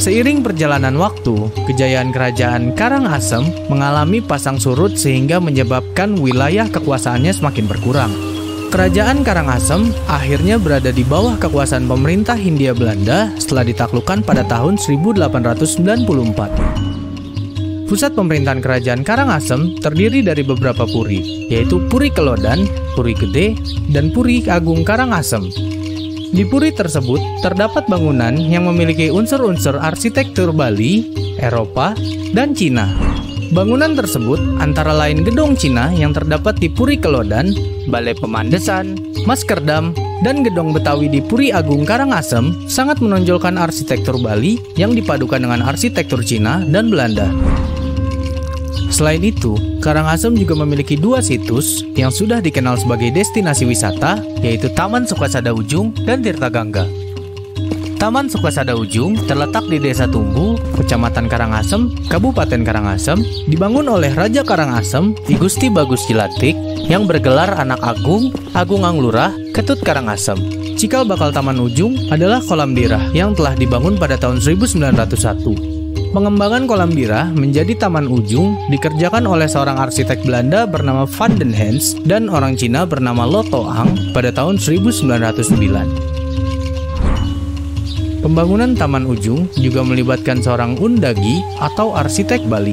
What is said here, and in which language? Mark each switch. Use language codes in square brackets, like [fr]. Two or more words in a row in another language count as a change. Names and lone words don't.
[id] Seiring perjalanan waktu, kejayaan kerajaan Karangasem mengalami pasang surut sehingga menyebabkan wilayah kekuasaannya semakin berkurang. Kerajaan Karangasem akhirnya berada di bawah kekuasaan pemerintah Hindia Belanda setelah ditaklukkan pada tahun 1894. Pusat pemerintahan kerajaan Karangasem terdiri dari beberapa puri, yaitu Puri Kelodan, Puri Gede, dan Puri Agung Karangasem. Di puri tersebut terdapat bangunan yang memiliki unsur-unsur arsitektur Bali, Eropa, dan Cina. Bangunan tersebut antara lain gedung Cina yang terdapat di Puri Kelodan, Balai Pemandesan, Maskerdam, dan gedung Betawi di Puri Agung Karangasem sangat menonjolkan arsitektur Bali yang dipadukan dengan arsitektur Cina dan Belanda. Selain itu, Karangasem juga memiliki dua situs yang sudah dikenal sebagai destinasi wisata, yaitu Taman Sukasada Ujung dan Tirta Gangga. Taman Sukasada Ujung terletak di Desa Tumbu, Kecamatan Karangasem, Kabupaten Karangasem, dibangun oleh Raja Karangasem, I Gusti Bagus Cilatik, yang bergelar anak Agung, Agung Anglurah, Ketut Karangasem. Cikal bakal Taman Ujung adalah kolam birah yang telah dibangun pada tahun 1901. Pengembangan kolam birah menjadi Taman Ujung dikerjakan oleh seorang arsitek Belanda bernama Van den Hens dan orang Cina bernama Lo Toang pada tahun 1909. Pembangunan Taman Ujung juga melibatkan seorang undagi atau arsitek Bali.